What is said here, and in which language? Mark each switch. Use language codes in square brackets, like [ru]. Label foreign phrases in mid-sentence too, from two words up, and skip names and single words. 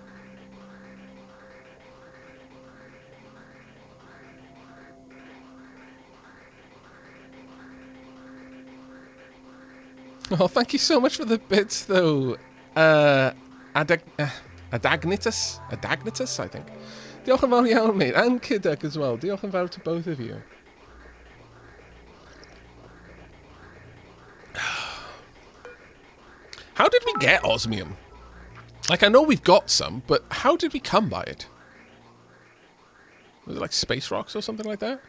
[en] Oh, thank you so much for the bits, though. Adagnitus, I think. [cy] Diolch yn fawr iawn, mate. [en] And Kidduck as well. [cy] Diolch yn fawr [en] to both of you. How did we get osmium? Like, I know we've got some, but how did we come by it? Was it like space rocks or something like that?